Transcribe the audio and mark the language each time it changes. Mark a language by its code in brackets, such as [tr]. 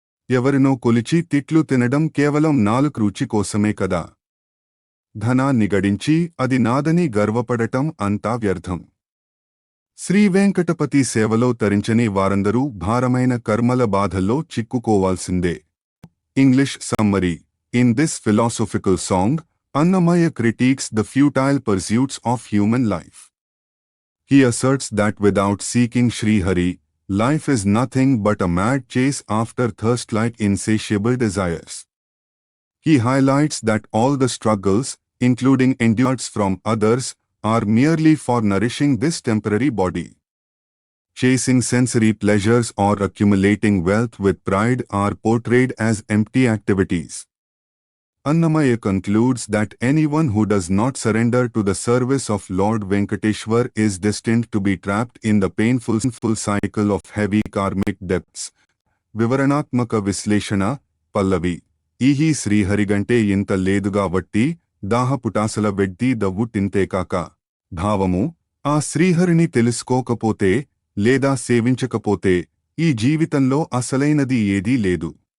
[te] ఎవరినో కొలిచి తిట్లు తినడం కేవలం నాలుక రుచి కోసమే కదా. ధనాన్ని గడించి అది నాదని గర్వపడటం అంతా వ్యర్థం. శ్రీవేంకటపతి సేవలో తరించని వారందరూ భారమైన కర్మల బాధల్లో చిక్కుకోవాల్సిందే. [en] English summary. In this philosophical song, Annamaya critiques the futile pursuits of human life. He asserts that without seeking Sri Hari, life is nothing but a mad chase after thirst like insatiable desires. He highlights that all the struggles, including endurance from others, are merely for nourishing this temporary body. Chasing sensory pleasures or accumulating wealth with pride are portrayed as empty activities. Annamaya concludes that anyone who does not surrender to the service of Lord Venkateshwar is destined to be trapped in the painful cycle of heavy karmic debts. [te] వివరణాత్మక విశ్లేషణ. పల్లవి. ఈహి శ్రీహరిగంటే ఇంత లేదుగా వట్టి దాహపుటాసల వెడ్డి దవ్వు తింతేకాక. భావము. ఆ శ్రీహరిని తెలుసుకోకపోతే లేదా సేవించకపోతే ఈ జీవితంలో అసలైనది ఏదీ లేదు.